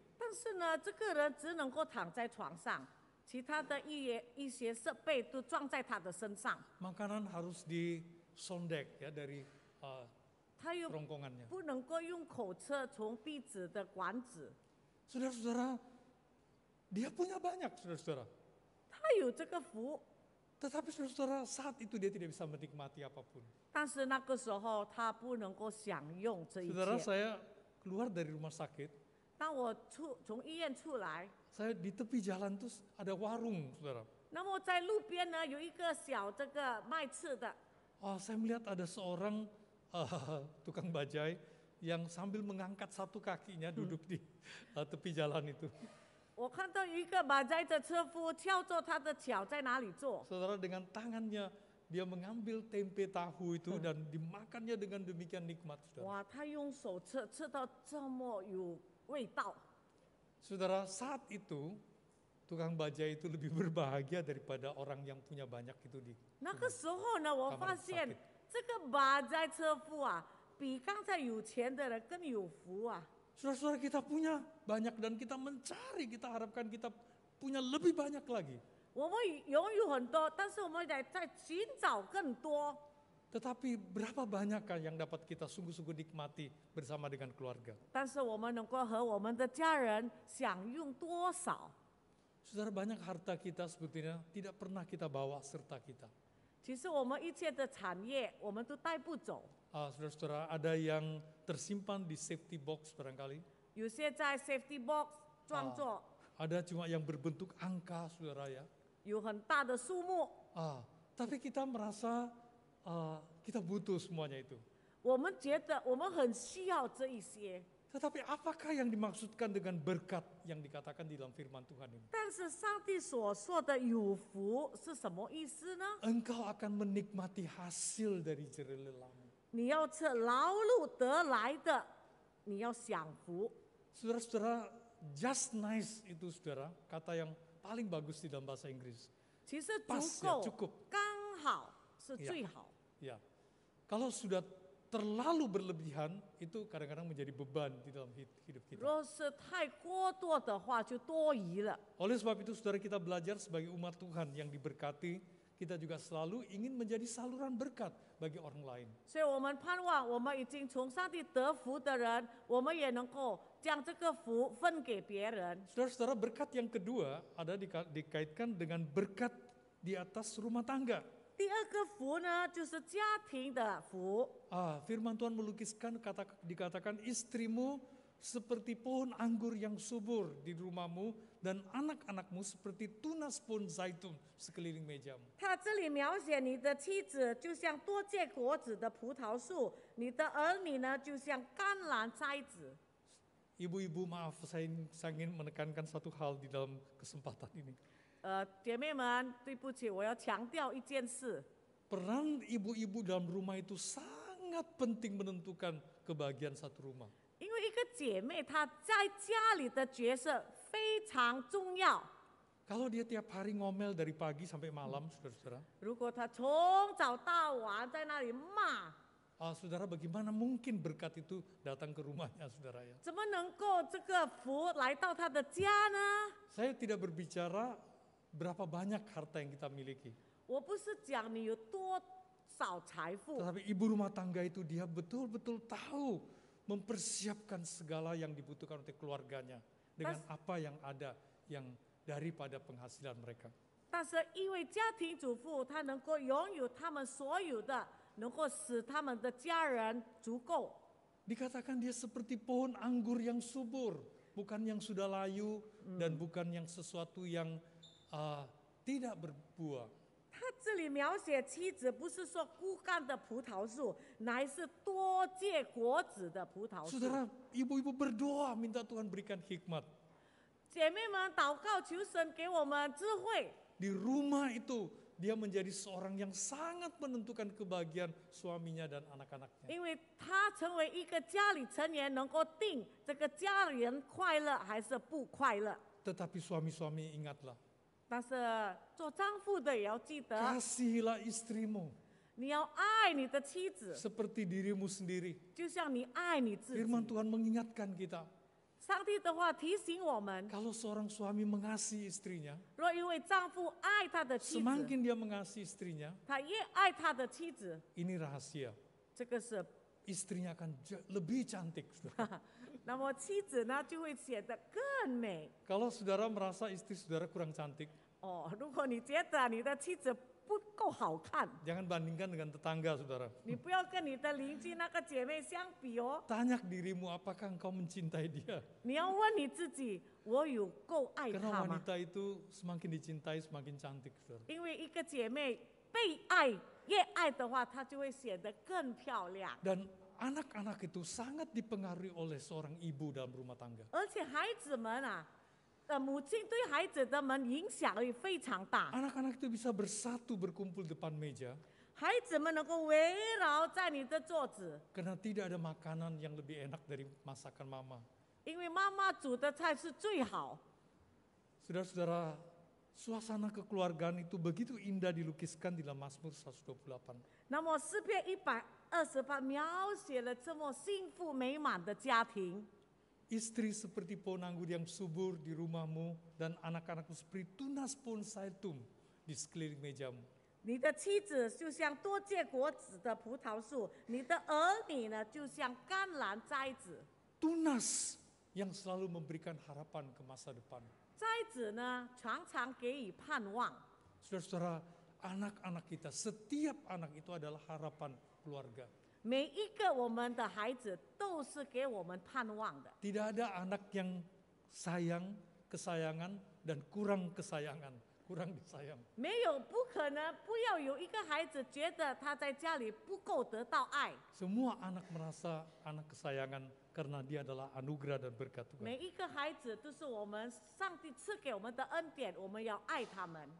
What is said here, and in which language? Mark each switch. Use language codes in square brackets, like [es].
[zh] 但是呢，这个人只能够躺在床上，其他的一些设备都装在他的身上， [id] Makanan harus disondek, ya, dari [zh] 他又 [id] kerongkongannya. [zh] 不能够用口吃从鼻子的管子， [id] Saudara-saudara, dia punya banyak, saudara-saudara. [zh] 他有这个福， [id] Tetapi saudara-saudara, saat itu dia tidak bisa menikmati apapun. [zh] 但是那个时候他不能够享用这一 [id] Saudara, [zh] 切。 [id] saya keluar dari rumah sakit, [zh] 当我从医院出来， [id] saya di tepi jalan tuh ada warung, saudara. [zh] 那么在路边呢有一个小这个卖吃的， [id] Saya melihat ada seorang tukang bajai yang sambil mengangkat satu kakinya duduk di tepi jalan itu. [zh] 我看到有一个马仔的车夫跳着他的脚在哪里坐， [id] Saudara, dengan tangannya dia mengambil tempe tahu itu dan dimakannya dengan demikian nikmat, saudara. [zh] 哇，他用手吃到这么有味道。 [id] Saudara, saat itu tukang baja itu lebih berbahagia daripada orang yang punya banyak itu di [zh] 那个时候呢，我发现这个马载车夫啊，比刚才有钱的人更有福啊。 [id] Saudara-saudara, kita punya banyak dan kita mencari, kita harapkan kita punya lebih banyak lagi. [zh] 我们拥有很多，但是我们得在寻找更多。 [id] Tetapi berapa banyakkah yang dapat kita sungguh-sungguh nikmati bersama dengan keluarga? [zh] 但是我们能够和我们的家人享用多少？ [id] Saudara, banyak harta kita sebetulnya tidak pernah kita bawa serta kita. [zh] 其实我们一切的产业，我们都带不走。 [id] Saudara-saudara, ada yang tersimpan di safety box barangkali. [zh] 有些在 safety box 装作 [id] Ada cuma yang berbentuk angka, saudara ya. [zh] 有很大的数目， [id] Tapi kita merasa kita butuh semuanya itu. [zh] 我们觉得我们很需要这一些。 [id] Tetapi apakah yang dimaksudkan dengan berkat yang dikatakan di dalam firman Tuhan ini? [zh] 但是上帝所说的有福是什么意思呢？ [id] Engkau akan menikmati hasil dari jerih lelahmu. [zh] 你要吃劳碌得来的，你要享福。 [id] Saudara-saudara, [en] just nice [id] itu saudara, kata yang paling bagus di dalam bahasa Inggris. [zh] 其实 [id] Pas [zh] 足 [id] ya, [zh] 够 [id] cukup. [zh] 刚好是最好。 [id] Ya, kalau sudah terlalu berlebihan, itu kadang-kadang menjadi beban di dalam hidup kita. [zh] 若是太过多的话，就多疑了。 [id] Oleh sebab itu saudara, kita belajar sebagai umat Tuhan yang diberkati, kita juga selalu ingin menjadi saluran berkat bagi orang lain. [zh] 所以我们盼望，我们已经从上帝得福的人，我们也能够将这个福分给别人。 [id] Saudara-saudara, berkat yang kedua ada dikaitkan dengan berkat di atas rumah tangga. [zh] 第二个福呢，就是家庭的福。 [id] Firman Tuhan melukiskan dikatakan istrimu seperti pohon anggur yang subur di rumahmu dan anak-anakmu seperti tunas pohon zaitun sekeliling mejamu. [zh] 他这里描写你的妻子就像多结果子的葡萄树，你的儿女呢就像甘蓝摘子。 [id] Ibu-ibu, maaf, saya ingin menekankan satu hal di dalam kesempatan ini. [zh] 姐妹们，对不起，我要强调一件事， [id] Peran ibu-ibu dalam rumah itu sangat penting menentukan kebahagiaan satu rumah. [zh] 因为一个姐妹她在家里的角色非常重要。 [id] Kalau dia tiap hari ngomel dari pagi sampai malam, saudara-saudara, [zh] 如果她从早到晚在那里骂， [id] saudara, bagaimana mungkin berkat itu datang ke rumahnya, saudara ya? [zh] 怎么能够这个福来到她的家呢？ [id] Saya tidak berbicara berapa banyak harta yang kita miliki. [zh] 我不是讲你有多少财富， [id] Tetapi ibu rumah tangga itu dia betul-betul tahu mempersiapkan segala yang dibutuhkan untuk keluarganya dengan apa yang ada yang daripada penghasilan mereka. [zh] 但是因为家庭主妇她能够拥有他们所有的，能够使他们的家人足够。 [id] Dikatakan dia seperti pohon anggur yang subur, bukan yang sudah layu dan bukan yang sesuatu yang tidak berbuah. [zh] 他这里描写妻子不是说枯干的葡萄树，乃是多结果子的葡萄树。 [id] Saudara, ibu-ibu berdoa minta Tuhan berikan hikmat. [zh] 姐妹们祷告求神给我们智慧。 [id] Di rumah itu dia menjadi seorang yang sangat menentukan kebahagiaan suaminya dan anak-anaknya. [zh] 因为他成为一个家里成员，能够定这个家人快乐还是不快乐。 [id] Tetapi suami-suami ingatlah, [zh] 但是做丈夫的也要记得， [id] kasihilah istrimu [zh] 你要爱你的妻子， [id] seperti dirimu sendiri. [zh] 就像你爱你自己。 [id] Firman Tuhan mengingatkan kita, [zh] 上帝的话提醒我们， [id] kalau seorang suami mengasihi istrinya, [zh] 若因为丈夫爱他的妻子， [id] semakin dia mengasihi istrinya, [zh] 他越爱他的妻子， [id] ini rahasia, [zh] 这个是， [id] istrinya akan lebih cantik. Saudara. [zh] 那么妻子呢就会显得更美。 [id] Kalau saudara merasa istri saudara kurang cantik, [zh] 哦，如果你觉得你的妻子不够好看， [id] jangan bandingkan dengan tetangga saudara. [zh] 你不要跟你的邻居那个姐妹相比哦， [id] Tanya dirimu apakah engkau mencintai dia. [zh] 你要问你自己，我有够爱 [id] Karena [zh] 她吗？ [id] wanita itu semakin dicintai semakin cantik, saudara. [zh] 因为一个姐妹被爱，越爱的话，她就会显得更漂亮。 [id] Dan anak-anak itu sangat dipengaruhi oleh seorang ibu dalam rumah tangga. [zh] 而且孩子们啊，母亲对孩子的们影响力非常大， [id] Anak-anak itu bisa bersatu berkumpul depan meja [zh] 孩子们能够围绕在你的桌子， [id] karena tidak ada makanan yang lebih enak dari masakan mama. [zh] 因为妈妈煮的菜是最好。 [id] Saudara-saudara, suasana kekeluargaan itu begitu indah dilukiskan di dalam Mazmur 128. [zh] 那么诗篇128描写了这么幸福美满的家庭。 [id] Istri seperti pohon anggur yang subur di rumahmu dan anak-anakmu seperti tunas pohon zaitun di sekeliling mejamu. [zh] 你的妻子就像多结果子的葡萄树，你的儿女呢就像甘蓝栽子。 [id] Tunas yang selalu memberikan harapan ke masa depan. [zh] 栽子呢常常给予盼望。 [id] Saudara-saudara, anak-anak kita, setiap anak itu adalah harapan keluarga. [zh] 每一个我们的孩子都是给我们盼望的。 [id] Tidak ada anak yang sayang, kesayangan, dan kurang kesayangan, kurang disayang. [zh] 没有不可能，不要有一个孩子觉得他在家里不够得到爱。 [id] Semua anak merasa anak kesayangan karena dia adalah anugerah dan berkat Tuhan. [zh] 每一个孩子都是我们上帝赐给我们的恩典，我们要爱他们。